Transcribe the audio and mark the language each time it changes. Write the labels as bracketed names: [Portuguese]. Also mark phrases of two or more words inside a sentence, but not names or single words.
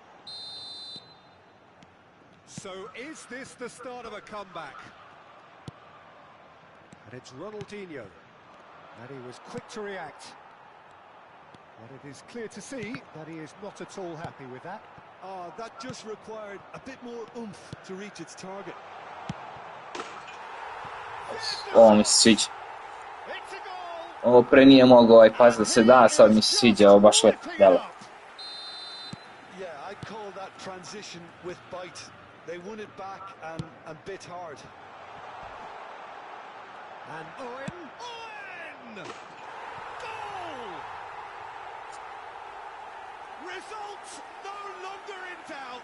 [English] So is this the start of a comeback? And it's Ronaldinho. And he was quick to react. But it is clear to see that he is not at all happy with that. Oh, that just required a bit more oomph to reach its target. [Serbian] Ovo mi se sviđa. [English] It's a goal. [Serbian] Ovo pre nije mogao pas da se da, sad mi se sviđa, ovo baš lepo delo. [English] Yeah, I call that transition with bite. They won it back and bit hard. And Owen. Goal! Results no longer in doubt.